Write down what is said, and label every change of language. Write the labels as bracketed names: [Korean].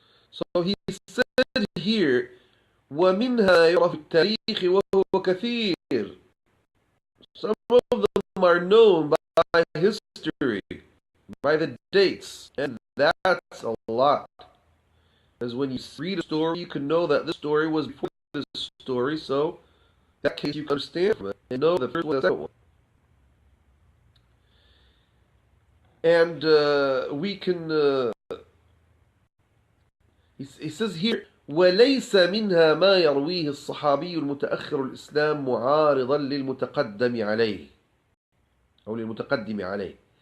[English] So he said here, [Arabic] وَمِنْهَا يُعْرَفُ التَّارِيخِ وَهُوَ كَثِيرٌ. [English] Some of them are known by history, by the dates, and that's a lot. Because when you read a story, you can know that this story was before this story, so in that case you can understand from it and know the first one and the second one. And we can, he says here, [Arabic] وليس منها ما يرويه الصحابي المتأخر الإسلام معارضا للمتقدم عليه أو للمتقدم عليه.